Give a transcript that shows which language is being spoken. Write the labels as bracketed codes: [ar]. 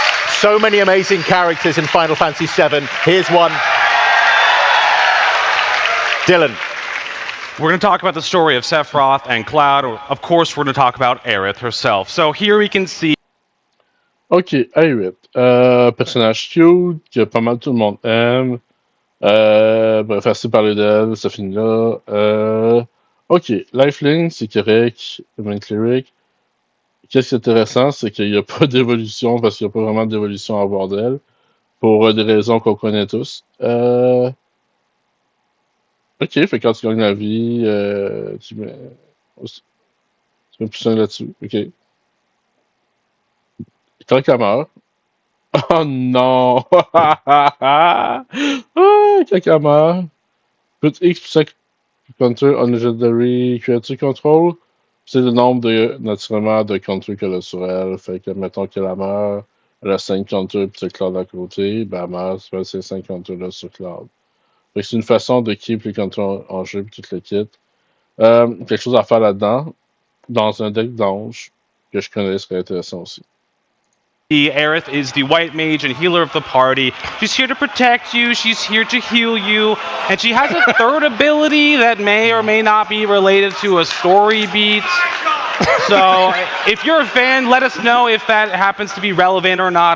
[en] So many amazing characters in Final Fantasy VII. Here's one. Dylan. We're going to talk about the story of Sephiroth and Cloud. Of course, we're going to talk about Aerith herself. So here we can see. Ok, Aerith. [fr] Personnage cute, que pas mal tout le monde aime. Bref, assez parler d'elle, ça finit là. Ok, Lifelink, c'est correct. Main Cleric. Qu'est-ce qui est intéressant, c'est qu'il n'y a pas d'évolution, parce qu'il n'y a pas vraiment d'évolution à avoir d'elle, pour des raisons qu'on connaît tous. Ok, fait que quand tu gagnes la vie, tu mets plus un là-dessus. Ok. Quand elle meurt. Oh non! Ah, quand elle meurt. [en] Put X [fr] pour chaque [en] counter on legendary creature control. [fr] C'est le nombre naturellement de counters qu'elle a sur elle. Fait que, mettons qu'elle meurt, elle a 5 counters puis tu Cloud à côté, ben elle meurt, tu fais ces 5 counters-là sur Cloud. Fait que c'est une façon de keep les counters en jeu puis tout le kit. Quelque chose à faire là-dedans, dans un deck d'ange, que je connais serait intéressant aussi. [en] Aerith is the white mage and healer of the party. She's here to protect you, she's here to heal you, and she has a third ability that may or may not be related to a story beat. So, if you're a fan, let us know if that happens to be relevant or not.